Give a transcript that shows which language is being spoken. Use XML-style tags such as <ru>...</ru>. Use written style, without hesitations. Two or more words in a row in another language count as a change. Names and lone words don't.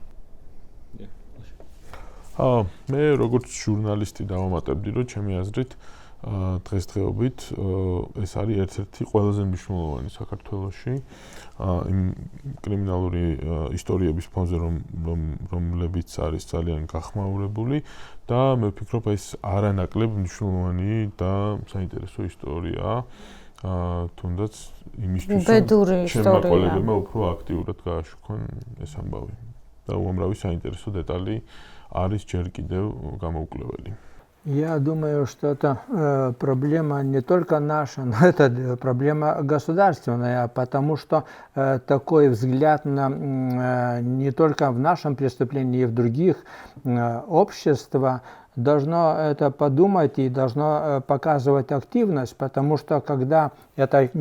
<ka>მე როგორც ჟურნალისტი დავამატებდი, რომ ჩემი აზრით დღესდღეობით ეს არის ერთ-ერთი ყველაზე მნიშვნელოვანი საქართველოში იმ კრიმინალური ისტორიების ფონზე, რომლებიც არის ძალიან გახმაურებული და მე ვფიქრობ, ეს არანაკლებ მნიშვნელოვანი და საინტერესო ისტორიაა. თუნდაც იმისთვის, რომ ჩემმა კოლეგებმა უფრო აქტიურად გააშუქონ ეს ამბავი და უამრავი საინტერესო დეტალი არის ჯერ კიდევ გამоуклевელი.</ka> <ru>Я думаю, что это проблема не только наша, но это проблема государственная, потому что такой взгляд не только в нашем преступлении, и в других общества должно это подумать и должно показывать активность, потому что когда это не</ru>